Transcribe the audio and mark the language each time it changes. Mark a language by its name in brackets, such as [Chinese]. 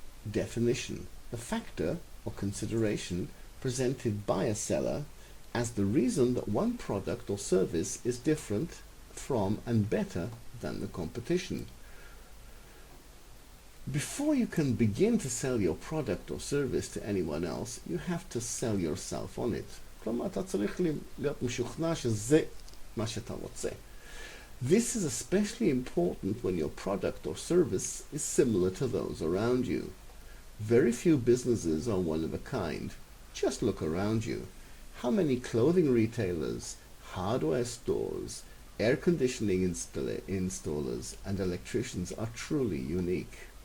[English] Definition: the factor or consideration presented by a seller as the reason that one product or service is different from and better than the competition. Before you can begin to sell your product or service to anyone else, you have to sell yourself on it. [Hebrew] כלומר, אתה צריך להיות משוכנע שזה מה שאתה רוצה. [English] This is especially important when your product or service is similar to those around you. Very few businesses are one of a kind. Just look around you. How many clothing retailers, hardware stores, air conditioning installers, and electricians are truly unique?